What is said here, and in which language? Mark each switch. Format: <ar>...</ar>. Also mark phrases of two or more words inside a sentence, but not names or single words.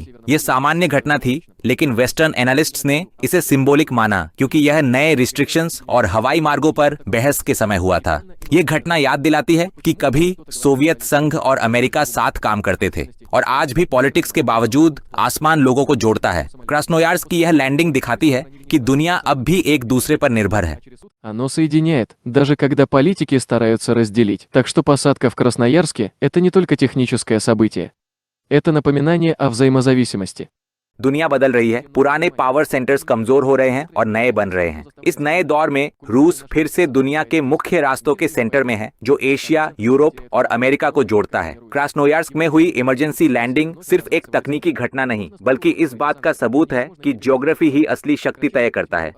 <hi>ये सामान्य घटना थी, लेकिन</hi> <en>Western analysts</en> <hi>ने इसे सिंबॉलिक माना क्योंकि यह नए रिस्ट्रिक्शंस और हवाई मार्गों पर बहस के समय हुआ था। ये घटना याद दिलाती है कि कभी सोवियत संघ और अमेरिका साथ काम करते थे और आज भी पॉलिटिक्स के बावजूद आसमान लोगों को जोड़ता है। क्रास्नोयार्स्क की यह लैंडिंग दिखाती है कि दुनिया अब भी एक दूसरे पर निर्भर है।</hi> <ru>Оно соединяет, даже когда политики стараются разделить. Так что посадка в Красноярске – это не только техническое событие. Это напоминание о взаимозависимости.</ru> <hi>दुनिया बदल रही है, पुराने</hi> <en>power centers</en> <hi>कमजोर हो रहे हैं और नए बन रहे हैं। इस नए दौर में रूस फिर से दुनिया के मुख्य रास्तों के सेंटर में है, जो एशिया, यूरोप और अमेरिका को जोड़ता है। क्रास्नोयार्स्क में हुई</hi> <en>emergency landing</en> <hi>सिर्फ एक तकनीकी घटना नहीं, बल्कि इस बात का सबूत है कि ज्योग्राफी ही असली शक्ति तय करता है।</hi>